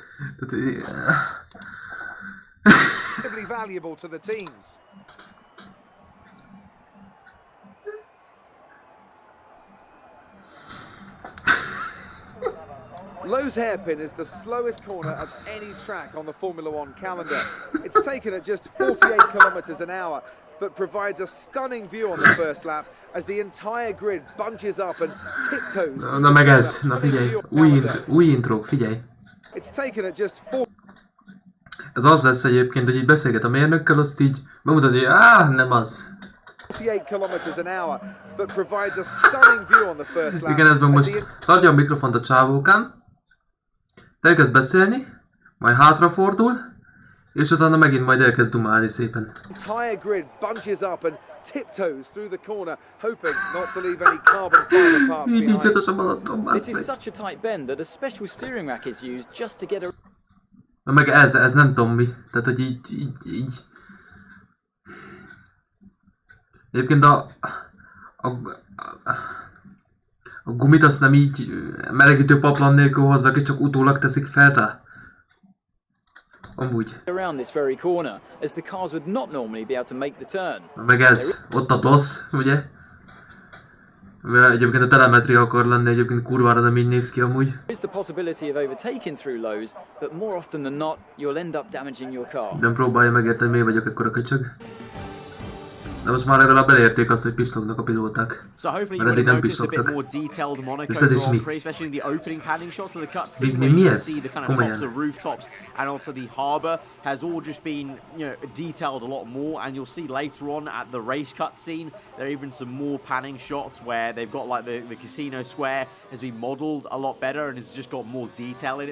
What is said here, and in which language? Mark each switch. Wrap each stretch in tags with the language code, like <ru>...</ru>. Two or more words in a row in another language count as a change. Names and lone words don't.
<en>Incredibly valuable to the teams. Lowe's hairpin is the slowest corner of any track on the Formula One calendar. It's taken at just 48 kilometers an hour, but provides a stunning view on the first lap as the entire grid bunches up and tiptoes.</en> <hu>Na meg ez, na figyelj, új intrók, figyelj.</hu> <en>It's taken at just 4.</en> <hu>Ez az lesz egyébként, hogy így beszélget a mérnökkel, azt így bemutatja, hogy nem az.</hu> <en>48 kilometers an hour, but provides a stunning view on the first lap.</en> <hu>Igen, ez meg most tartja a mikrofont a csávókán, elkezd beszélni, majd hátrafordul, és utána megint majd elkezd dumálni szépen.</hu> <en>Entire grid bunches up and tiptoes through the corner, hoping not to leave any carbon fiber parts</en> <hu>Így nincs</hu> <en>behind.</en> <hu>a Balaton,</hu> <en>This</en> <hu>bassz</hu> <en>is</en> <hu>meg.</hu> <en>such a tight bend that a special steering rack is used just to get a...</en> <hu>Na meg ez nem tudom mi, tehát hogy így. Egyébként a gumit azt nem így melegítő paplan nélkül hozzák, és csak utólag teszik fel rá. Amúgy.</hu> <en>around this very corner, as the cars would not normally be able to make the turn.</en> <hu>Meg ez, ott a TOSZ, ugye? Mivel egyébként a telemetria akar lenni, egyébként kurvára nem így néz ki amúgy.</hu> <en>There is the possibility of overtaking through Lowe's, but more often than not, you'll end up damaging your car.</en> <hu>Nem próbálja megérteni, miért vagyok ekkora köcsög. De most már legalább elérték azt, hogy pislognak a pilóták.</hu> <en>So hopefully you</en> <hu>Mert</hu> <en>would</en> <hu>eddig</hu> <en>have</en> <hu>nem</hu> <en>noticed a bit</en> <hu>pislogtak.</hu> <en>more detailed Monaco</en> <hu>És ez is</hu> <en>Grand</en> <hu>mi?</hu> <en>Prix, especially in the opening panning shots of the cutscene</en> <hu>Mi</hu> <en>where you can</en> <hu>ez?</hu> <en>see the kind of</en> <hu>Komolyan.</hu> <en>tops of rooftops and also the harbour has all just been, you know, detailed a lot more, and you'll see later on at the race cutscene there are even some more panning shots where they've got like the casino square has been modelled a lot better and has just got more detail in it.</en>